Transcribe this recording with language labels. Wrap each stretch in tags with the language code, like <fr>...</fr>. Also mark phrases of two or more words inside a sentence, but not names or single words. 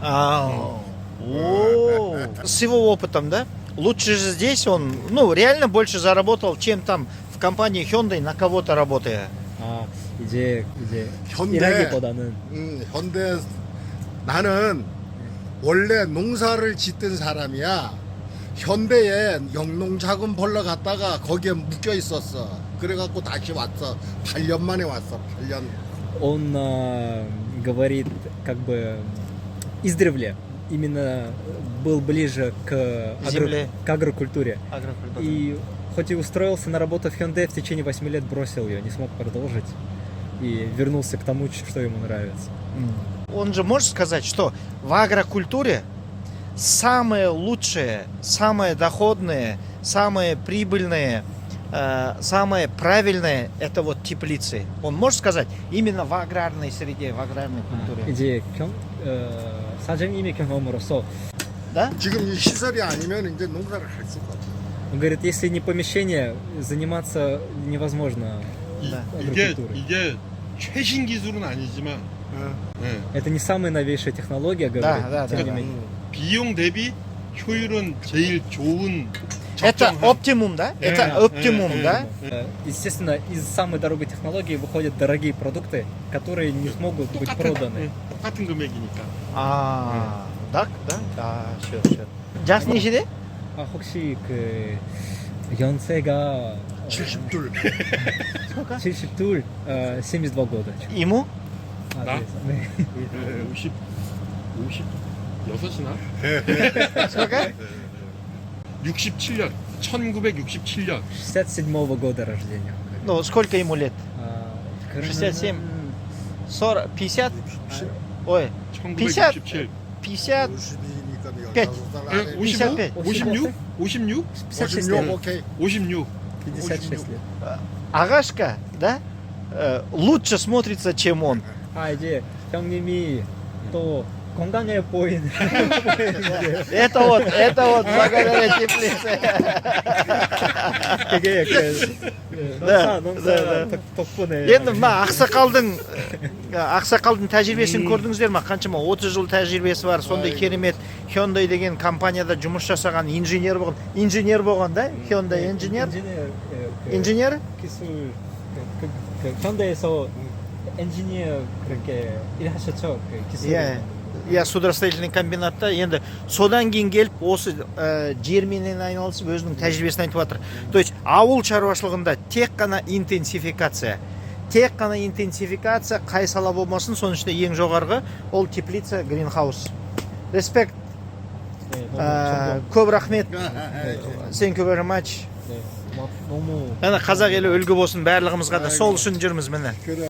<ru>С его опытом, да? Лучше же здесь он, ну, реально больше заработал, чем там в компании Hyundai на кого-то работая.</ru> <ko>아, 이제 현대. 일하기보다는 현대 나는 원래 농사를 짓던 사람이야. 현대에 영농자금 벌러 갔다가 거기에 묶여 있었어. 그래갖고 다시 왔어. 8년 만에 왔어. 8년.</ko> <ru>он говорит как бы издревле именно был ближе Земле. к агрокультуре. Агрокультура. И хоть и устроился на работу в Hyundai, в течение 8 лет бросил ее, не смог продолжить. И вернулся к тому, что ему нравится. Он же может сказать, что в агрокультуре самые лучшие, самые доходные, самые прибыльные, самое правильное это вот теплицы. Он может сказать именно в аграрной среде, в аграрной культуре.</ru> <ko>이제 사장님의 경험으로서</ko> <ru>Да?</ru> <ko>지금 이 시설이 아니면 이제 농사를 할 수가 없어.</ko> <ru>он говорит, если не помещение, заниматься невозможно Да. агрокультурой.</ru> <ko>이게 최신 기술은 아니지만 예,</ko> <ru>Это не самая новейшая технология, говорит, да, тем да, не да. менее.</ru> <ko>비용 대비 효율은 제일 좋은</ko> <ru>Это</ru> <ko>적정한</ko> <ru>оптимум, да? Это оптимум, да? Естественно, из самой дорогой технологии выходят дорогие продукты, которые не смогут быть проданы.</ru> <ko>똑같은 금액이니까. 아,</ko> <ru>так, да? Да, sure.</ru> <kk>жас нешеде?</kk> <ko>아, 혹시 그 연세가 72.</ko> <ru>72, 72 года. Ему?</ru> <ko>아, 나? 네. 56이나?</ko> <ru>Сколько?</ru> <ko>67년. 1967년.</ko> <ru>67 года рождения. Ну, сколько ему лет?</ru> <ko>아,</ko> <ru>67. 40, 50? Ой, 1967. 50,</ru> <ko>50이니까</ko> <ru>пять.</ru> <ko>15살 예, 안에 55? 56? 56? 56 56</ko> <ru>лет.</ru> <ko>오케이. 56.</ko> <ru>56 лет. Агашка, да? Лучше смотрится, чем он.</ru> <ko>아, 이제 형님이 또 건강해 보이는</ko> <ru>Это вот благодаря теплице.</ru> <ko>그게</ko> <ru>Да,</ru> <ko>농사</ko> <ru>да, да.</ru> <ko>덕분에</ko> <kk>Енді мына ақсақалдың тәжірибесін көрдіңіздер ма? Қаншама 30 жыл тәжірибесі бар. Сондай керемет Hyundai деген компанияда жұмыс жасаған инженер болған да? Hyundai инженер? 인женер?</kk> <ko>기술 현대에서 엔지니어 그렇게 일하셨죠? 그 기술.</ko> <kk>Иә, судостроительный комбинатта. Енді содан кейін келіп осы жерменен айналысып өзінің тәжірибесін айтып жатыр.</kk> <ru>То есть</ru> <kk>ауыл шаруашылығында тек қана интенсификация. Қай сала болмасын, соның ішінде ең жоғарғы ол теплица, гринхаус. Респект.</kk> <ko>네, 너무</ko> <kk>Көп рахмет.</kk> <en>Thank you very much.</en> <ko>네, 너무</ko> <kk>Қазақ елі үлгі болсын барлығымызға да. Сол үшін жүрміз міне.</kk>